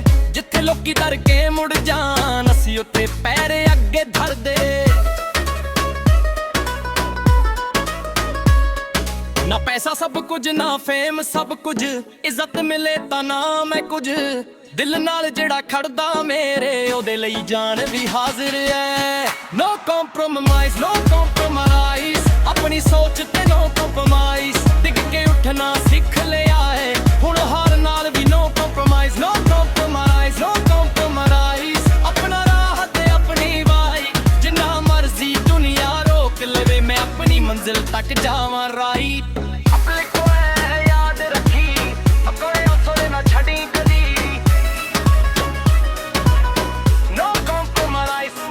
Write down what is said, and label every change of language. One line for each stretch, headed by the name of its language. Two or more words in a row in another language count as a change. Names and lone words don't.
Punjabi: ਜਿੱਥੇ ਲੋਕੀ ਡਰ ਕੇ ਮੁੜ ਜਾਣ, ਅਸੀਂ ਉੱਥੇ ਪੈਰ ਅੱਗੇ ਧਰਦੇ। ਨਾ ਪੈਸਾ ਸਭ ਕੁਝ, ਨਾ ਫੇਮ ਸਭ ਕੁਝ, ਇੱਜ਼ਤ ਮਿਲੇ ਤਾਂ ਨਾ ਮੈਂ ਕੁਝ। ਦਿਲ ਨਾਲ ਜਿਹੜਾ ਖੜਦਾ ਮੇਰੇ, ਉਹਦੇ ਲਈ ਜਾਨ ਵੀ ਹਾਜ਼ਰ ਐ।
English: No compromise, no compromise,
Punjabi: ਆਪਣੀ ਸੋਚ ਤੇ
English: no compromise।
Punjabi: ਡਿੱਗ ਕੇ ਉੱਠਣਾ ਸਿੱਖ ਲਿਆ ਏ, ਹੁਣ ਹਾਰ ਨਾਲ ਵੀ
English: no compromise, no compromise, no compromise,
Punjabi: ਆਪਣਾ ਰਾਹ ਤੇ ਆਪਣੀ ਵਾਈ। ਜਿੰਨਾ ਮਰਜ਼ੀ ਦੁਨੀਆ ਰੋਕ ਲਵੇ, ਮੈਂ ਆਪਣੀ ਮੰਜ਼ਿਲ ਤੱਕ ਜਾਵਾਂ ਰਾਈ। ਆਪਣੇ ਕੋਲ ਯਾਦ ਰੱਖੀ, ਆਪਣੇ ਹੌਸਲੇ ਨਾ ਛੱਡੀ ਕਦੀ।
English: No compromise,